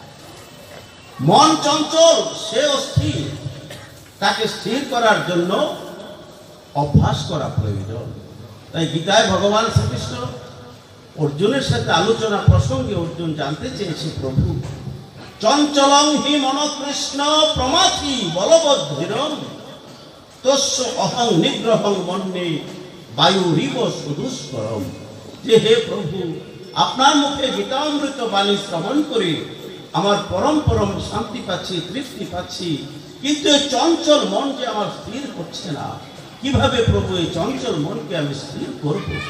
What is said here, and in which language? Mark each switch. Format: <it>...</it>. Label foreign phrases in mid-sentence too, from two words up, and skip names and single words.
<bn>মন চঞ্চল, সে অস্থির, তাকে স্থির করার জন্য অভ্যাস করা প্রয়োজন। তাই গীতায় ভগবান শ্রীকৃষ্ণ অর্জুনের সাথে আলোচনা প্রসঙ্গে অর্জুন জানতে চেয়েছে, প্রভু</bn> <sa>চঞ্চলং হি মনকৃষ্ণ প্রমাথি বলবদ্ধিরম তস্য অহং নিগ্রহং মন্যে বায়ুরিব সুদুষ্করম।</sa> <bn>যে হে প্রভু, আপনার মুখে গীতামৃত বাণী শ্রবণ করে আমার পরম পরম শান্তি পাচ্ছি, তৃপ্তি পাচ্ছি, কিন্তু এই চঞ্চল মন যে আমার স্থির হচ্ছে না, কিভাবে প্রভু এই চঞ্চল মনকে আমি স্থির করব?</bn>